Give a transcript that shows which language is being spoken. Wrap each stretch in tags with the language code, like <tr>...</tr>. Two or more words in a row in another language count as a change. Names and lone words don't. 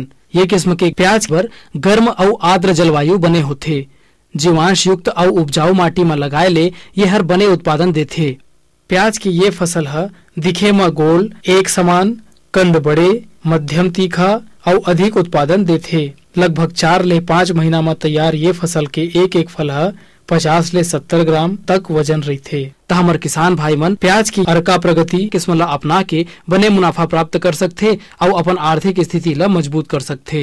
<hne>ये किस्म के प्याज पर गर्म और आर्द्र जलवायु बने होते। जीवांश युक्त और उपजाऊ माटी में लगाए ले ये हर बने उत्पादन देथे। प्याज की ये फसल है दिखे में गोल, एक समान, कंद बड़े, मध्यम तीखा और अधिक उत्पादन देथे। लगभग 4 ले 5 महीना में तैयार ये फसल के एक फल है 50 ले 70 ग्राम तक वजन रहथे। त हमर किसान भाई मन प्याज की अर्का प्रगति किस्म ला अपना के बने मुनाफा प्राप्त कर सकथे और अपन आर्थिक स्थिति ला मजबूत कर सकथे।</hne>